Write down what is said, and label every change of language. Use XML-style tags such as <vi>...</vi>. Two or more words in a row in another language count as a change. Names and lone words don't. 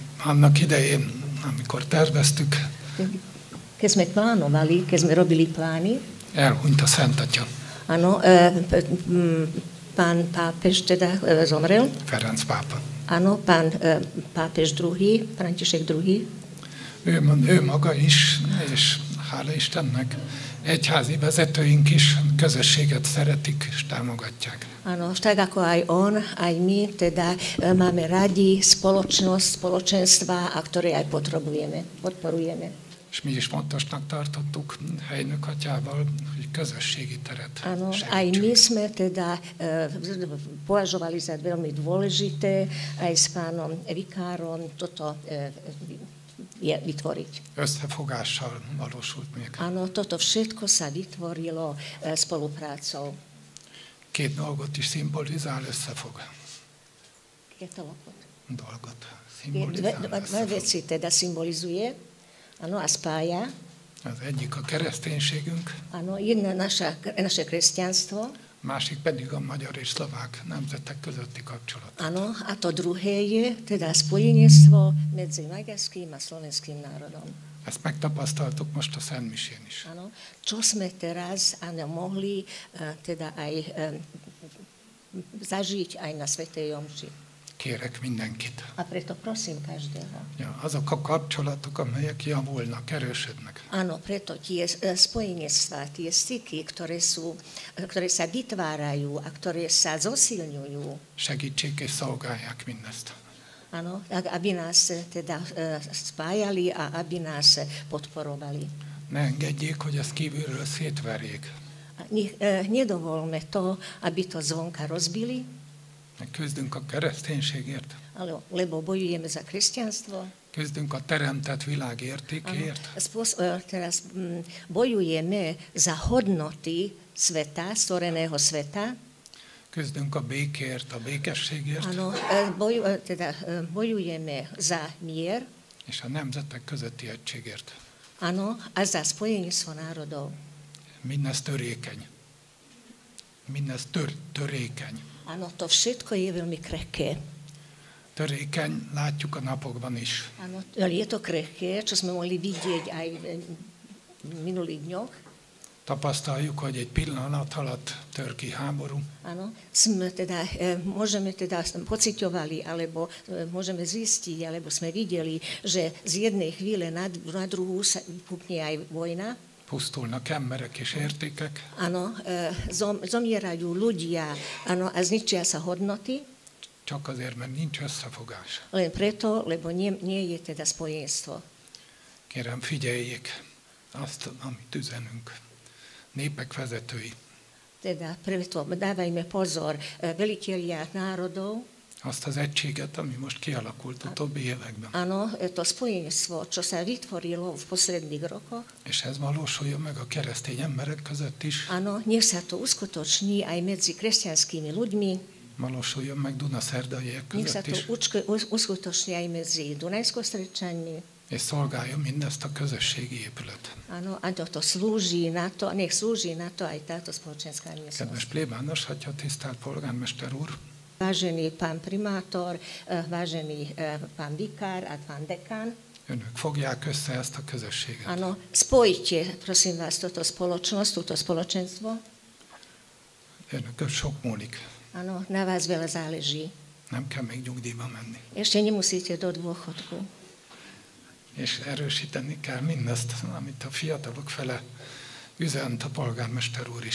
<hu>Annak idején, amikor terveztük,</hu> <sk>keď sme plánovali, keď sme robili plány,</sk> <hu>elhunyt a Szent Atya,</hu> <sk>áno, pán pápež teda zomrel.</sk> <hu>Ferenc pápa.</hu> <sk>Áno, pán pápež II, František II.</sk> <hu>Ő maga is, és hála Istennek, egyházi vezetőink is közösséget szeretik és támogatják.</hu> <sk>Áno, tak ako aj on, aj my, teda máme radi spoločnosť, spoločenstva, a ktoré aj podporujeme.</sk> <hu>És mi is fontosnak tartottuk helynök atyával, hogy közösségi teret</hu> <sk>Áno,</sk> <hu>segítsünk.</hu> <sk>aj my sme teda považovali za veľmi dôležité aj s pánom vikárom toto vytvoriť.</sk> <hu>Összefogással valósult még.</hu> <sk>Áno, toto všetko sa vytvorilo spoluprácou.</sk> <hu>Két dolgot is szimbolizál, összefog. Dolgot szimbolizál,</hu> <sk>Dve</sk> <hu>összefog.</hu> <sk>veci teda symbolizuje, áno, a spája.</sk> <hu>Az egyik a kereszténységünk,</hu> <sk>Áno, jedna naše kresťanstvo,</sk> <hu>másik pedig a magyar és szlovák nemzetek közötti kapcsolat.</hu> <sk>áno, a to druhé je teda spojenectvo medzi maďarským a slovenským národom.</sk> <hu>Ezt megtapasztaltuk most a Szentmisén is.</hu> <sk>Áno, čo sme teraz mohli teda aj zažiť aj na svätej omši.</sk> <hu>Kérek mindenkit.</hu> <sk>A preto prosím každého. Ja,</sk> <hu>azok a kapcsolatok, amelyek javulnak, erősödnek.</hu> <sk>Áno, preto tie spojenectvá, tie styky, ktoré sa vytvárajú a ktoré sa zosilňujú.</sk> <hu>Segítsék és szolgálják mindezt.</hu> <sk>Áno, aby nás teda spájali a aby nás podporovali.</sk> <hu>Ne engedjék, hogy ezt kívülről szétverjék.</hu> <sk>Nedovolme to, aby to zvonka rozbili,</sk> <hu>Küzdünk a kereszténységért.</hu> <sk>lebo bojujeme za kresťanstvo.</sk> <hu>Küzdünk a teremtett világ értékéért.</hu> <sk>Teraz bojujeme za hodnoty sveta, stvoreného sveta.</sk> <hu>Küzdünk a békért, a békességért.</hu> <sk>Áno, bojujeme za mier.</sk> <hu>És a nemzetek közötti egységért.</hu> <sk>Áno, a za spojenectvo národov.</sk> <hu>Mindez törékeny. Mindez törékeny.</hu> <sk>Áno, to všetko je veľmi krehké.</sk> <hu>Törékeny, látjuk a napokban is.</hu> <sk>Áno, je to krehké, čo sme mohli vidieť aj v minulých dňoch.</sk> <hu>Tapasztaljuk, hogy egy pillanat alatt tör ki háború.</hu> <sk>Áno, môžeme teda pociťovali, alebo môžeme zistiť, alebo sme videli, že z jednej chvíle na druhú sa vypukne aj vojna.</sk> <hu>Pusztulnak emberek és értékek.</hu> <sk>Áno, zomierajú ľudia, áno, a zničia sa hodnoty.</sk> <hu>Csak azért, mert nincs összefogás.</hu> <sk>Len preto, lebo nie je teda spojenstvo.</sk> <hu>Kérem, figyeljék azt, amit üzenünk. Népek vezetői.</hu> <sk>Teda preto dávajme pozor, velitelia národov.</sk> <hu>Azt az egységet, ami most kialakult utóbbi években.</hu> <sk>Áno, to spojenstvo, čo sa vytvorilo v posledných rokoch.</sk> <hu>És ez valósuljon meg a keresztény emberek között is.</hu> <sk>Áno, nech sa to uskutoční aj medzi kresťanskými ľuďmi.</sk> <hu>Valósuljon meg Dunaszerdaiek</hu> <sk>Nech sa</sk> <hu>között</hu> <sk>to</sk> <hu>is.</hu> <sk>uskutoční aj medzi Dunajskostrečanmi.</sk> <hu>És szolgáljon mindezt a közösségi épület.</hu> <sk>Áno, a to slúži na to, nech slúži na to aj táto spoločenská</sk> <hu>Kedves</hu> <sk>miestnosť.</sk> <hu>plébános, atya, tisztelt polgármester úr!</hu> <sk>Vážený pán primátor, vážený pán vikár a pán dekán,</sk> <hu>Önök fogják össze ezt a közösséget.</hu> <sk>áno, spojite, prosím vás, toto spoločnosť, toto spoločenstvo.</sk> <hu>Önökön sok múlik.</hu> <sk>Áno, na vás veľa záleží.</sk> <hu>Nem kell még nyugdíjba menni.</hu> <sk>Ešte nemusíte do dôchodku.</sk> <hu>És erősíteni kell mindezt, amit a fiatalok fele üzent a polgármester úr is.</hu>